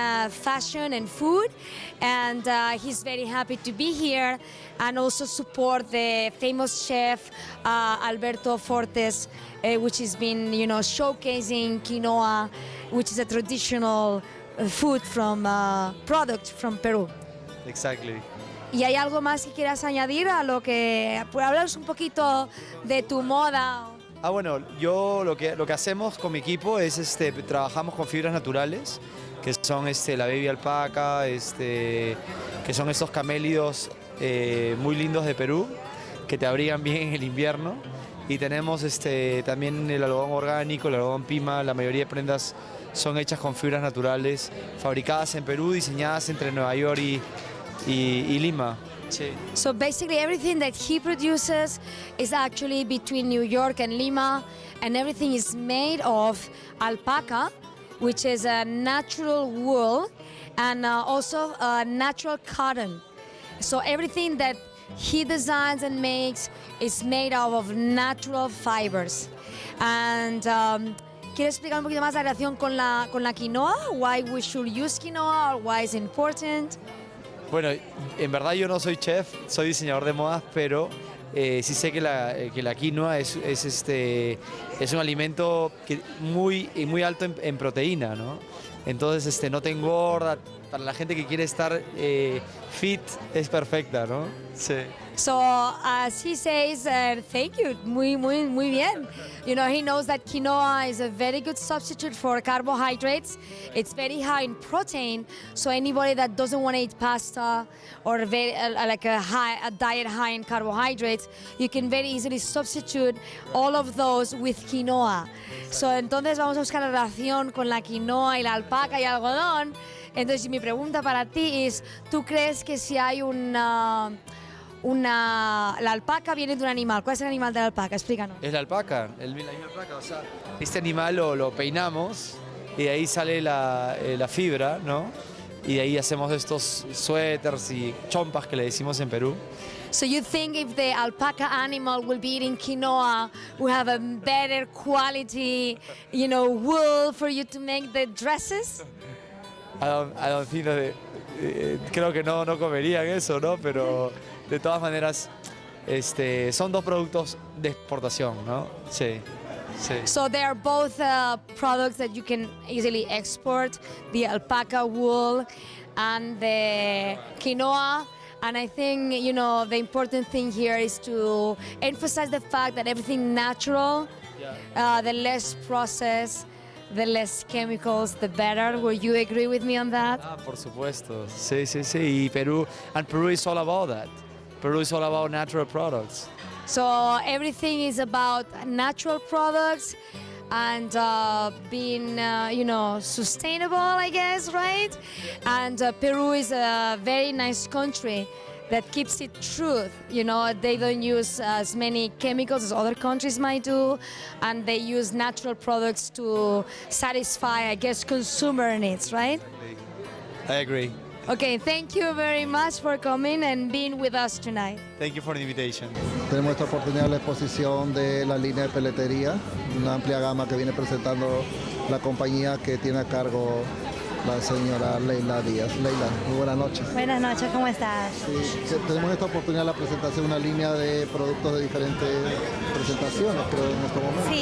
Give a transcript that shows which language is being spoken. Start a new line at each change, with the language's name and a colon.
English: Fashion and food, and he's very happy to be here and also support the famous chef Alberto Fortes, which has been showcasing quinoa, which is a traditional food product from Peru. Exactly.
Spanish: ¿Y hay algo más que quieras añadir a lo que hablas un poquito de tu moda? Bueno, yo lo que hacemos con mi equipo es trabajamos con fibras naturales, que son la baby alpaca, que son estos camélidos muy lindos de Perú, que te abrigan bien en el invierno. Y tenemos también el algodón orgánico, el algodón pima. La mayoría de prendas son hechas con fibras naturales, fabricadas en Perú, diseñadas entre Nueva York y Lima. Sí.
English: So basically everything that he produces is actually between New York and Lima, and everything is made of alpaca, which is a natural wool, and also natural cotton. So everything that he designs and makes is made out of natural fibers.
Spanish: And ¿quieres explicar un poquito más la relación con la quinoa?
English: Why we should use quinoa, or why it's important?
Spanish: Bueno, en verdad yo no soy chef, soy diseñador de modas, pero sí sé que la quinoa es un alimento muy alto en proteína, ¿no? Entonces no te engorda. Para la gente que quiere estar fit es perfecta, ¿no? Sí.
English: So as he says, thank you,
Spanish: muy bien.
English: He knows that quinoa is a very good substitute for carbohydrates. It's very high in protein, so anybody that doesn't want to eat pasta or a diet high in carbohydrates, you can very easily substitute all of those with quinoa.
Spanish: So entonces vamos a buscar la relación con la quinoa y la alpaca y algodón. Entonces mi pregunta para ti es, ¿tú crees que si hay la alpaca viene de un animal? ¿Cuál es el animal de la alpaca? Explícanos. Es la alpaca, la misma alpaca. O sea, este animal lo peinamos y de ahí sale la fibra, ¿no? Y de ahí hacemos estos suéteres y chompas que le decimos en Perú.
English: So you think if the alpaca animal will be eating quinoa, we have a better quality, wool for you to make the dresses? I don't think
Spanish: creo que no comerían eso, ¿no? Pero de todas maneras, son dos productos de exportación, ¿no? Sí, sí.
English: So they are both products that you can easily export, the alpaca wool and the quinoa. And I think, the important thing here is to emphasize the fact that everything natural, the less processed, the less chemicals, the better. Will you agree with me on that?
Spanish: Por supuesto. Sí. Y
English: Peru is all about that. Peru is all about natural products. So everything is about natural products and being, sustainable, I guess, right? And Peru is a very nice country that keeps it truth. You know, they don't use as many chemicals as other countries might do, and they use natural products to satisfy, I guess, consumer needs, right? I agree. Okay, thank you very much for coming and being with us tonight. Thank you for the invitation.
Spanish: Tenemos esta oportunidad de la exposición de la línea de peletería, una amplia gama que viene presentando la compañía que tiene a cargo la señora Leila Díaz. Leila, muy buenas noches. Buenas noches, ¿cómo estás? Sí, tenemos esta oportunidad de la presentación de una línea de productos de diferentes presentaciones, creo, en este momento.